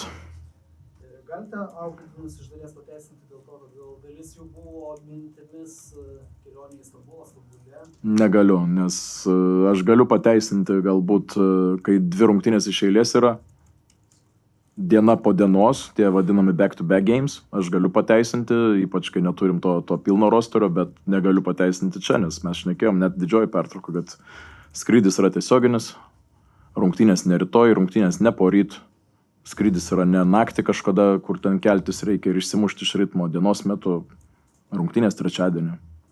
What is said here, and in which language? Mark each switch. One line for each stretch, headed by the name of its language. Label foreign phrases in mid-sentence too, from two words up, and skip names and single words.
Lithuanian: Galite auklėtinius iš dalies pateisinti dėl to, kad gal dalis jų buvo mintimis kelionė į Stambulą, Stambulė? Negaliu, nes aš galiu pateisinti galbūt, kai 2 rungtynės iš eilės yra, diena po dienos, tie vadinami
English: back-to-back games,
Lithuanian: aš galiu pateisinti, ypač kai neturim to pilno rosterio, bet negaliu pateisinti čia, nes mes šnekėjom net didžioji pertrauka, kad skrydis yra tiesioginis, rungtynės ne rytoj, rungtynės ne poryt, skrydis yra ne naktį kažkada, kur ten keltis reikia ir išsimušti iš ritmo, dienos metu rungtynės trečiadienį.